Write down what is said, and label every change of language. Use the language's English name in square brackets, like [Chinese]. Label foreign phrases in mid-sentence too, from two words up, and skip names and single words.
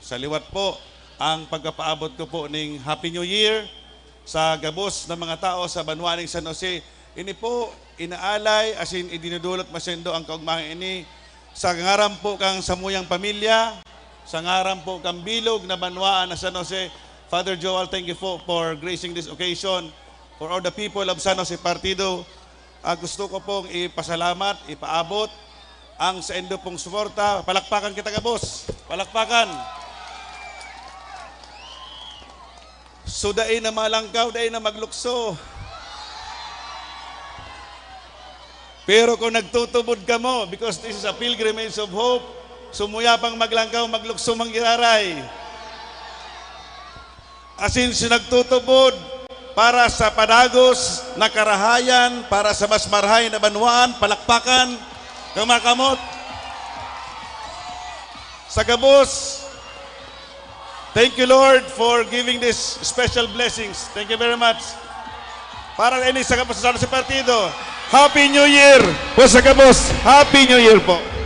[Bikol] Sa liwat po, ang pagkapaabot ko po ning Happy New Year sa gabos ng mga tao sa banwaan ng San Jose. Ini po, inaalay, asin idinudulot masendo ang kaugmahan ini sa ngaram po kang samuyang pamilya, sa ngaram po kang bilog na banwaan na San Jose. Father Joel, [English] thank you for gracing this occasion. For all the people of San Jose Partido, [Bikol] gusto ko pong ipasalamat, ipaabot ang sa endo pong suporta. Palakpakan kita ka, boss. Palakpakan. So, daay na malangkaw, daay na maglukso. Pero kung nagtutubod ka mo, [English] because this is a pilgrimage of hope, [Bikol] sumuya pang maglangkaw, maglukso, manggiraray. Asin sinagtutubod para sa padagos na karahayan, para sa mas marhay na banwaan, palakpakan, kumakamot. Sa gabos, [English] thank you Lord for giving this special blessings. Thank you very much. [Bikol] Para ini sa gabos sa partido. [English] Happy New Year [Bikol] po sa gabos. [English] Happy New Year po.